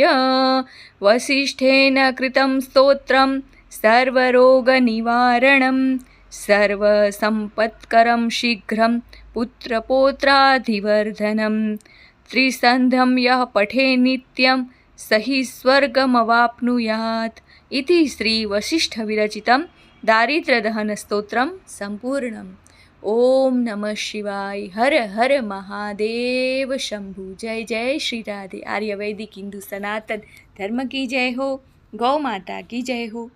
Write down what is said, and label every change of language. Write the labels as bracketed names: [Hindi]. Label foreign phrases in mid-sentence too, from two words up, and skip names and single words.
[Sanskrit] वसिष्ठेन कृतं स्तोत्रं सर्वरोगनिवारणं सर्वसम्पत्करं शीघ्रं पुत्रपौत्राधिवर्धनं। त्रिसन्ध्यं यः पठे नित्यं स हि स्वर्गमवाप्नुयात्। इति श्रीवसिष्ठविरचितं दारिद्र्यदहनस्तोत्रं सम्पूर्णम्। ओम नमः शिवाय। हर हर महादेव शंभु। [Hindi] जय जय श्री राधे। आर्यवैदिक हिंदू सनातन धर्म की जय हो। गौ माता की जय हो।